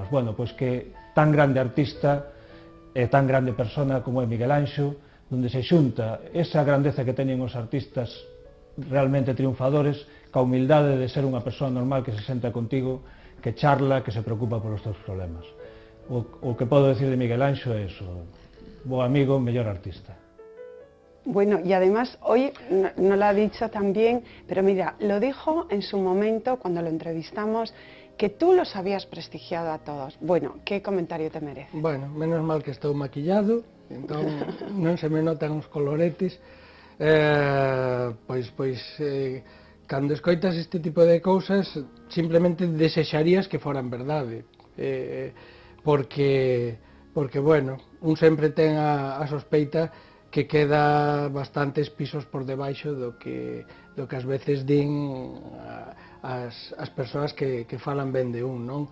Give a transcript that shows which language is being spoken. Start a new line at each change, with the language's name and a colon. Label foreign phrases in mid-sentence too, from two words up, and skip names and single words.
Galician: Bueno, pois que tan grande artista e tan grande persona como é Miguel Anxo, onde se xunta esa grandeza que teñen os artistas realmente triunfadores, ca humildade de ser unha persoa normal que se senta contigo, que charla, que se preocupa polos teus problemas. O que podo decir de Miguel Anxo é eso, bo amigo, mellor artista.
Spanish: Bueno, y además hoy no lo ha dicho también, pero mira, lo dijo en su momento cuando lo entrevistamos, que tú los habías prestigiado a todos. Bueno, ¿qué comentario te merece?
Galician: Bueno, menos mal que estou maquillado, entón non se me notan os coloretes. Cando escoitas este tipo de cousas, simplemente desexarías que foran verdade. Porque, bueno, un sempre ten a sospeita que queda bastantes pisos por debaixo do que ás veces din as persoas que falan ben de un, non?